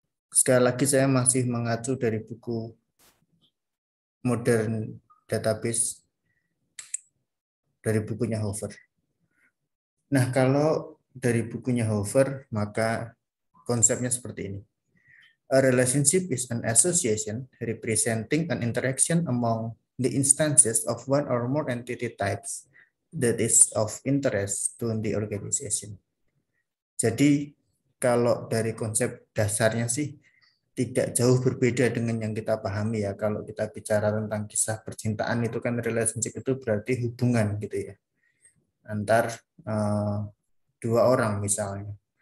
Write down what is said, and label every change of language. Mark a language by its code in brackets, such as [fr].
[id] Sekali lagi saya masih mengacu dari buku Modern Database dari bukunya Hover. Nah, kalau dari bukunya Hover, maka konsepnya seperti ini. [en] A relationship is an association representing an interaction among the instances of one or more entity types that is of interest to the organization. [id] Jadi, kalau dari konsep dasarnya sih tidak jauh berbeda dengan yang kita pahami ya. Kalau kita bicara tentang kisah percintaan itu kan relationship itu berarti hubungan gitu ya antar dua orang misalnya.